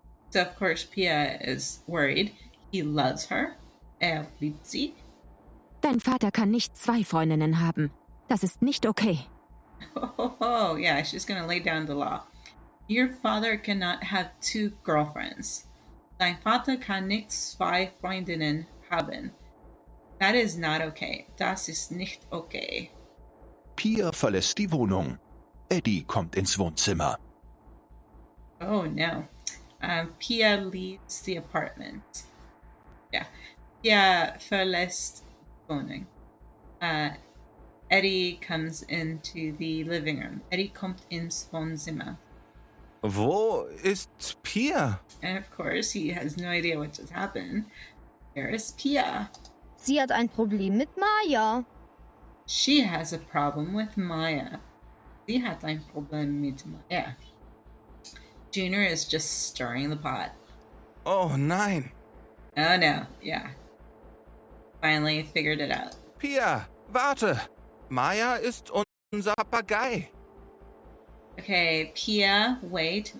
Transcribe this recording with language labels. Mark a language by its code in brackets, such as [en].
[en] So of course Pia is worried. He loves her. [de] Liebt sie. Dein Vater kann nicht 2 Freundinnen haben. Das ist nicht okay. [en] Oh, yeah, she's gonna lay down the law. Your father cannot have 2 girlfriends. [de] Dein Vater kann nicht 2 Freundinnen haben. [en] That is not okay. [de] Das ist nicht okay. Pia verlässt die Wohnung. Eddie kommt ins Wohnzimmer. [en] Oh no. Pia leaves the apartment. Yeah. [de] Pia verlässt die Wohnung. [en] Eddie comes into the living room. [de] Eddie kommt ins Wohnzimmer. Wo ist Pia? [en] And of course, he has no idea what just happened. Where is Pia? [de] Sie hat ein Problem mit Maya. [en] She has a problem with Maya. [de] Sie hat ein Problem mit Maya. [en] Junior is just stirring the pot. [de] Oh nein. [en] Oh no, yeah. Finally figured it out. [de] Pia, warte. Maya ist unser Papagei. [en] Okay, Pia, wait.